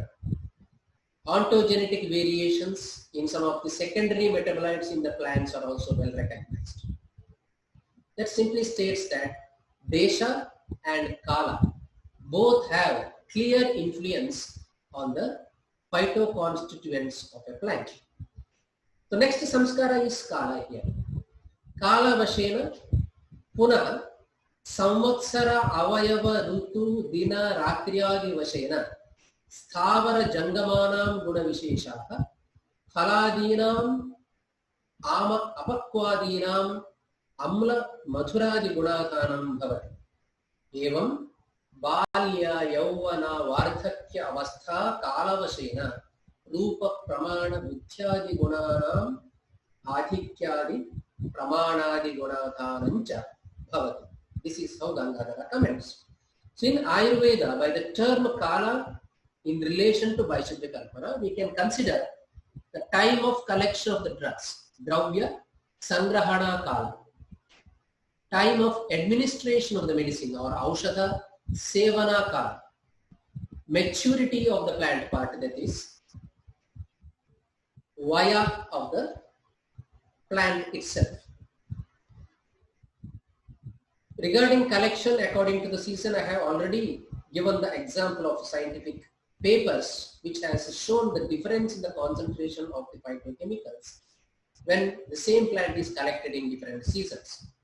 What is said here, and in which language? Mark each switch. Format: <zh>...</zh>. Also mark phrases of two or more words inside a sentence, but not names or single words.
<en>Ontogenetic variations in some of the secondary metabolites in the plants are also well recognized. That simply states that Desha and Kala both have clear influence on the phytoconstituents of a plant. So next samskara is kala here.</en> <sa>काल वशेन पुनः संवत्सर अवयव ऋतु दिन रात्र्यादि वशेन स्थावर जङ्गमानाम् गुण विशेषः फलादीनाम् आम अपक्वादीनाम् अम्ल मधुरादि गुणकानाम् भवति एवम् बाल्या यौवना वार्धक्य अवस्था कालवशेन रूप प्रमाण बुद्ध्यादि गुणानाम् आधिक्यादि प्रमाणादि गुणाधानञ्च भवति.</sa> <en>This is how Gangadhara comments. So in Ayurveda, by the term kala in relation to Vaishuddha Kalpana, we can consider the time of collection of the drugs,</en> <sa>द्रव्य संग्रहण काल,</sa> <en>time of administration of the medicine or</en> <sa>औषध सेवन काल,</sa> <en>maturity of the plant part, that is vaya of the plant itself. Regarding collection according to the season, I have already given the example of scientific papers which has shown the difference in the concentration of the phytochemicals when the same plant is collected in different seasons.</en>